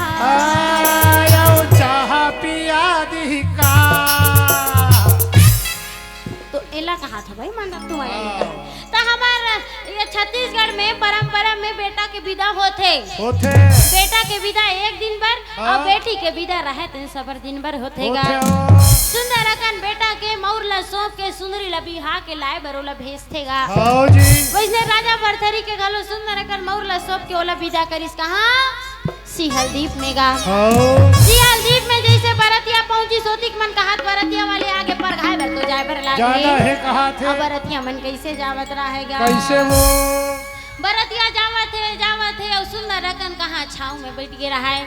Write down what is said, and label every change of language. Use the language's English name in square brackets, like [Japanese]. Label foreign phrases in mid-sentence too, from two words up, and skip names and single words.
[Chhattisgarhi] आयो चाह पिया दी का। तो एला कहा था भाई मान तू आया तो हमार ये छत्तीसगढ़ में परंपरा में बेटा के विदा होते। बेटा के विदा एक दिन भर और बेटी के विदा रहे तो सबर दिन भर होतेगा। सुंदर अकन बेटा के मौर ला सौंप के सुंदरी ला बिहा के लाए बरोला भेजतेगा। वैसे राजा भरथरी के घलो सुंदर अकन मौर ला सौंप के ओला विदा करिस कहाँ सिहल दीप में गा। सिहल दीप में जैसे बरतिया पहुंची सोतिक मन कहात बरतिया वाले आगे पर घाय बर तो जाए बर लागे। जाना है कहा थे। अब बरतिया मन कैसे जावत रहेगा। कैसे वो बरतिया जावत है और सुंदर रकन कहाँ छाव में बैठ के रहा है।